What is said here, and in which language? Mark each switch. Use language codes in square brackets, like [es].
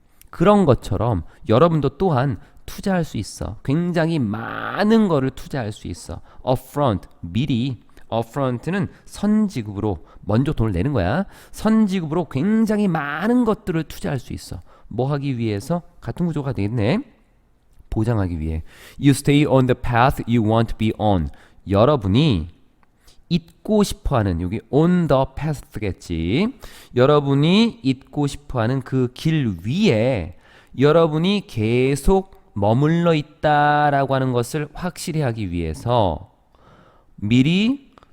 [ko] 그런 것처럼 여러분도 또한 투자할 수 있어. 굉장히 많은 거를 투자할 수 있어. upfront, 미리. upfront는 선지급으로 먼저 돈을 내는 거야. 선지급으로 굉장히 많은 것들을 투자할 수 있어. 뭐 하기 위해서? 같은 구조가 되겠네. 보장하기 위해. [en] You stay on the path you want to be on. [ko] 여러분이 잇고 싶어하는, 여기 [en] on the path [ko] 겠지. 여러분이 잇고 싶어하는 그 길 위에 여러분이 계속 머물러 있다라고 하는 것을 확실히 하기 위해서 미리